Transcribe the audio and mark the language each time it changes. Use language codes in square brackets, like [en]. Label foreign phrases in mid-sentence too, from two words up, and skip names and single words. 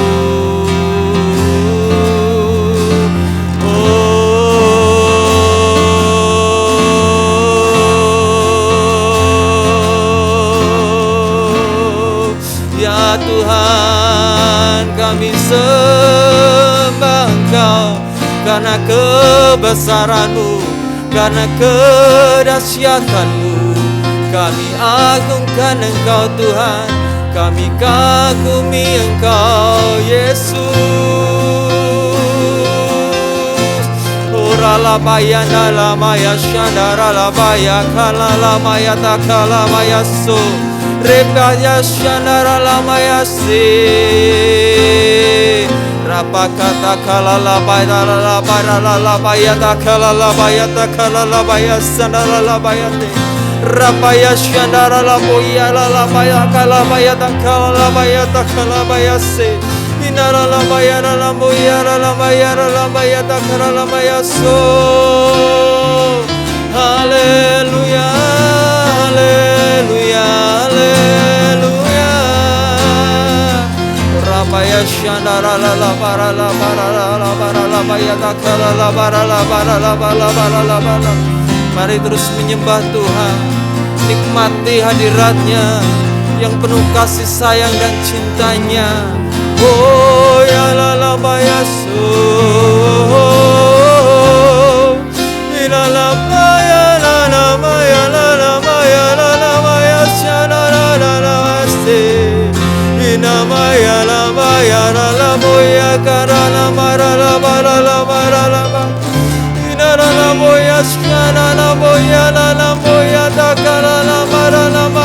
[id] Ya Tuhan, kami sembah Engkau karena kebesaran-Mu, karena kedahsyatan-Mu. Kami agungkan Engkau Tuhan, kami kagumi Engkau Yesus. Ora baya nala maya shandara la baya kala la maya takala maya so rebaya shandara la maya se rapakata kala la baya la baya takala la baya sandara la baya te rapaya shandara la baya kala baya takala baya se inara la baya takala la baya so. Haleluya, haleluya, haleluya. Rapaya shandara la bara baya takala la bara. Mari terus menyembah Tuhan, nikmati hadirat-Nya yang penuh kasih sayang dan cintanya. Oh ya la baya so, ila la baya la maya shandara la se ina maya la boya kara la mara la bara ina la boya shana la boya takara la mara